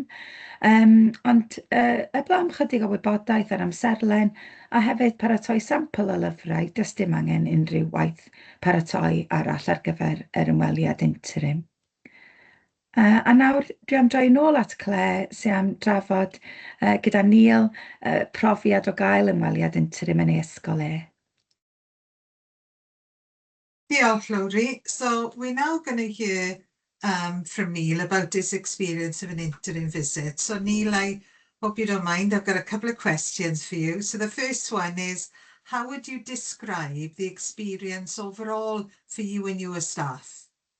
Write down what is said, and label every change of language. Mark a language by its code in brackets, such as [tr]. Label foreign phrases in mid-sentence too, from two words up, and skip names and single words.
[cy] Ond eblaw am chydig o wybodaeth ar amserlen a hefyd paratoi sampl o lyfrau, does dim angen unrhyw waith paratoi arall ar gyfer yr ymweliad interim. A nawr dwi am droi nôl at Claire sy'n am drafod gyda Neil profiad o gael ymweliad interim yn ei ysgol e. Diolch, Lowry. [en] So we're now going to hear from Neil about his experience of an interim visit. So Neil, I hope you don't mind. I've got a couple of questions for you. So the first one is, how would you describe the experience overall for you and your staff?